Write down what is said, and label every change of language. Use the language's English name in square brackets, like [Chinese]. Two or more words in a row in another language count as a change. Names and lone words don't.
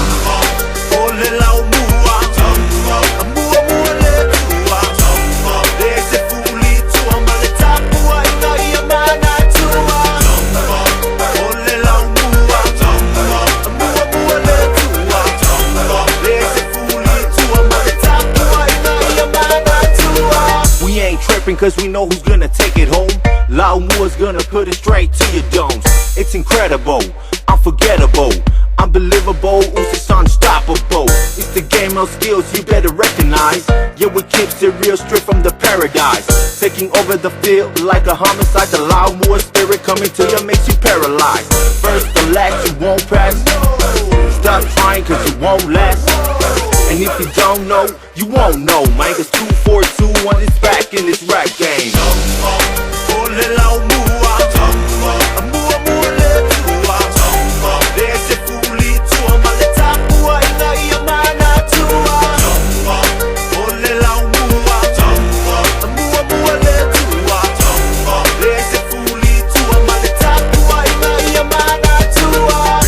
[Samoan] O le LAUMUA Mua mua le tua Ese fuli tua ma le tapua ina ia mana tua O le LAUMUA Mua mua le tua Ese fuli tua ma le tapua ina ia mana tua [English] We ain't tripping cause we know who's gonna take it home LAUMUA's gonna put it straight to your domes It's incredible, unforgettable Unbelievable, it's unstoppable It's the game of skills you better recognize Yeah, we keep it real straight from the paradise Taking over the field like a homicide The LAUMUA spirit coming to you makes you paralyzed First the last, you won't pass Stop trying cause you won't last And if you don't know, you won't know Man, cause 2421 is back in this rap game [Samoan] O le LAUMUA Mua mua le tua Ese fuli tua ma le tapua ina ia mana tua O le LAUMUA Mua mua le tua Ese fuli tua ma le tapua ina ia mana tua